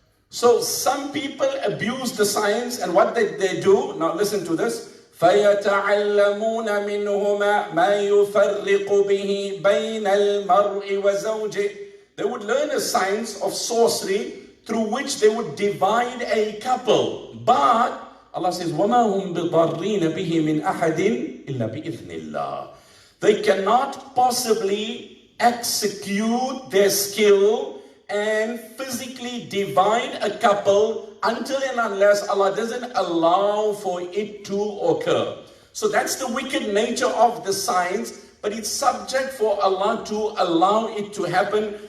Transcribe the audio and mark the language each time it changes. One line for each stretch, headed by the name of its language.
English: So some people abuse the science, and what they do, now listen to this,
Arabic: فَيَتَعَلَّمُونَ مِنْهُمَا مَا يُفَرِّقُ بِهِ بَيْنَ الْمَرْءِ وَزَوْجِهِ.
English: They would learn a science of sorcery through which they would divide a couple. But Allah says,
Arabic: وَمَا هُمْ بِضَرِّينَ بِهِ مِنْ أَحَدٍ إِلَّا بِإِذْنِ اللَّهِ.
English: They cannot possibly execute their skill and physically divide a couple until and unless Allah doesn't allow for it to occur. So that's the wicked nature of the science, but it's subject for Allah to allow it to happen.